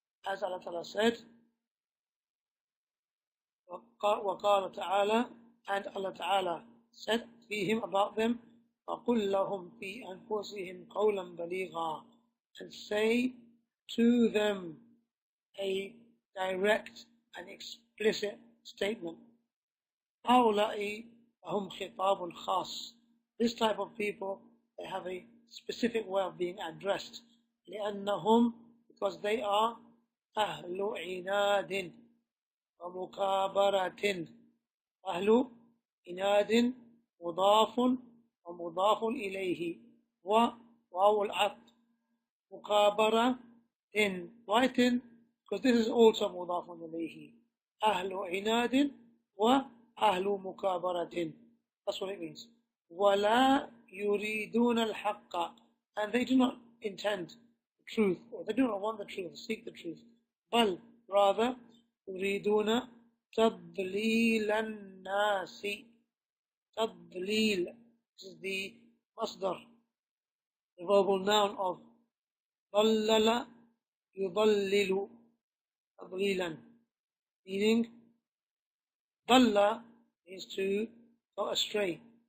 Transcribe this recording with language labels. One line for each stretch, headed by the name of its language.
English: As Allah Ta'ala said,
Arabic: وقال تعالى,
English: and Allah Ta'ala said
Arabic: فيهم,
English: about them,
Arabic: وقل لهم في أنفسهم قولا بليغا,
English: and say to them a direct and explicit statement.
Arabic: هؤلاء هم خطاب خاص,
English: this type of people, they have a specific way of being addressed.
Arabic: لأنهم,
English: because they are
Arabic: أهل عناد ومكابرة. أهل عناد مضاف ومضاف إليه وواو العطف.
English: مكابرة, why tin? Because this is also
Arabic: مضاف إليه. أهل عناد وأهل مكابرة,
English: that's what it means.
Arabic: وَلَا يُرِيدُونَ الْحَقَّ,
English: and they do not intend the truth, or they do not want the truth, seek the truth.
Arabic: بل, rather, يُرِيدُونَ تَضْلِيلَ النَّاسِ.
English: تضليل, this is the masdar, the verbal noun of
Arabic: ضلل يضلل تضليلا,
English: meaning ضل means to go astray.